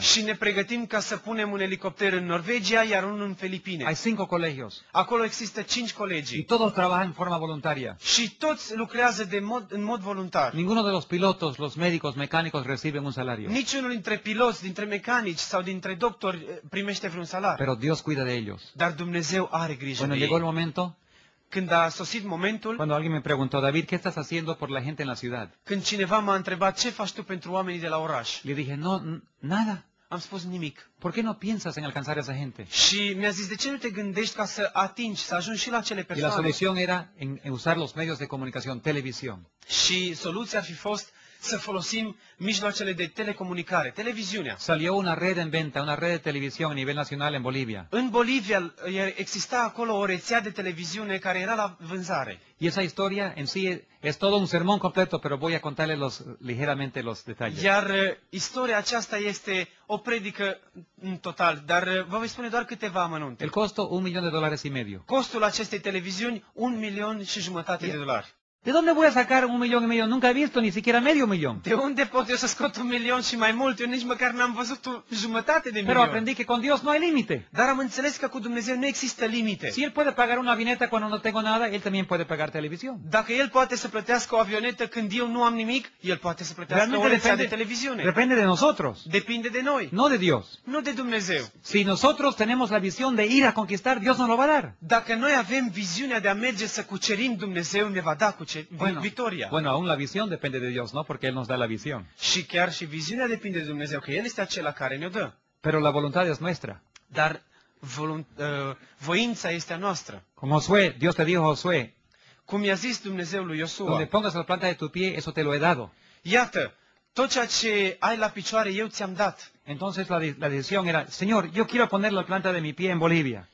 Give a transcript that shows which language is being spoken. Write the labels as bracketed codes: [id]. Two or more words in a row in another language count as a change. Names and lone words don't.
[ro] Și ne pregătim ca să punem un elicopter în Norvegia, iar unul în [es] Hay [ro] Filipine. [es] 5 colegios. [ro] Acolo există 5 [es] Y [ro] colegii. [es] todos trabajan en forma voluntaria. [ro] Și toți lucrează în mod voluntar. [es] Ninguno de los pilotos, los médicos, mecánicos reciben un salario. [ro] Niciunul dintre piloți, dintre mecanici sau dintre doctori primește vreun salariu. [es] Pero Dios cuida de ellos. [ro] Dar Dumnezeu are grijă [es] Bueno, [ro] de [es] llegó el [ro] ei. [es] momento [ro] Când a sosit momentul, [es] cuando alguien me preguntó, David, ¿qué estás haciendo por la gente en la ciudad? [ro] când cineva m-a întrebat ce faci tu pentru oamenii de la oraș, [es] Le dije, no, nada. [ro] am spus nimic. [es] ¿Por qué no piensas en alcanzar a esa gente? [ro] Și mi-a zis, de ce nu te gândești ca să atingi, să ajungi și la acele [es] Y la [ro] persoane? [es] solución era en usar los medios de comunicación, televisión. [ro] Și soluția ar fi fost să folosim mijloacele de telecomunicare, televiziunea. [es] Salió una red en venta, una red de televisión a nivel nacional en Bolivia. [ro] În Bolivia exista acolo o rețea de televiziune care era la vânzare. [es] Y esa historia en sí es todo un sermón completo, pero voy a contarles ligeramente los detalles. [ro] Iar istoria aceasta este o predică în total, dar vă voi spune doar câteva amănunte. [es] El costo, $1.500.000. [ro] Costul acestei televiziuni, $1.500.000 de dolari. [es] ¿De dónde voy a sacar $1.500.000? Nunca he visto ni siquiera medio millón. [ro] De unde pot eu să scot 1.000.000 și mai mult? Eu nici măcar n-am văzut o jumătate de [es] Pero [ro] milion. [es] aprendí que con Dios no hay límite. [ro] Dar am înțeles că cu Dumnezeu nu există limite. [es] Si Él puede pagar una avioneta cuando no tengo nada, Él también puede pagar televisión. [ro] Dacă El poate să plătească o avionetă când eu nu am nimic, El poate să plătească o rețea de televiziune. [es] depende de nosotros, [ro] Depinde de noi, [es] no de Dios. [ro] nu de Dumnezeu. [es] Si nosotros tenemos la visión de ir a conquistar, Dios nos lo va a dar. [ro] Dacă noi avem viziunea de a merge să cucerim, Dumnezeu ne va da victoria. [es] Bueno, aún la visión depende de Dios, ¿no? Porque Él nos da la visión. [ro] Și chiar și viziunea depinde de Dumnezeu, că El este acela care ne-o dă. [es] Pero la voluntad es nuestra. [ro] Dar voința este a noastră. [es] Como Josué, Dios te dijo, Josué, [ro] Cum i-a zis Dumnezeu lui [es] donde [ro] Iosua, [es] pongas la planta de tu pie, eso te lo he dado. [ro] iată, tot ceea ce ai la picioare eu ți-am dat. [es] Entonces la decisión era, Señor, yo quiero poner la planta de mi pie en Bolivia.